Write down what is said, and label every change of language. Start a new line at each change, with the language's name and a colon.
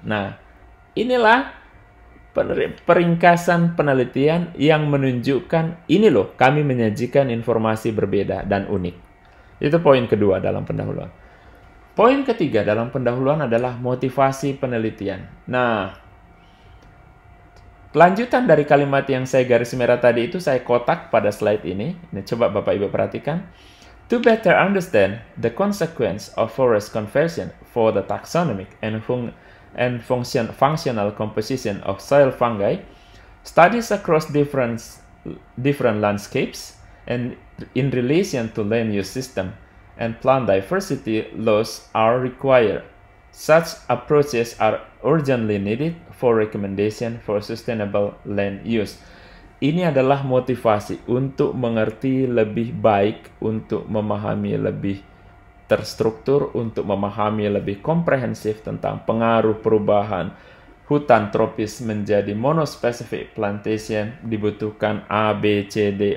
Indonesian: Nah, inilah peringkasan penelitian yang menunjukkan ini loh, kami menyajikan informasi berbeda dan unik. Itu poin kedua dalam pendahuluan. Poin ketiga dalam pendahuluan adalah motivasi penelitian. Nah, lanjutan dari kalimat yang saya garis merah tadi itu saya kotak pada slide ini. Nah, coba Bapak Ibu perhatikan.
English: To better understand the consequence of forest conversion for the taxonomic and functional composition of soil fungi, studies across different landscapes and in relation to land use system and plant diversity laws are required. Such approaches are urgently needed for recommendation for sustainable land use.
Indonesian: Ini adalah motivasi untuk mengerti lebih baik, untuk memahami lebih terstruktur, untuk memahami lebih komprehensif tentang pengaruh perubahan hutan tropis menjadi monospecific plantation, dibutuhkan A, B, C, D.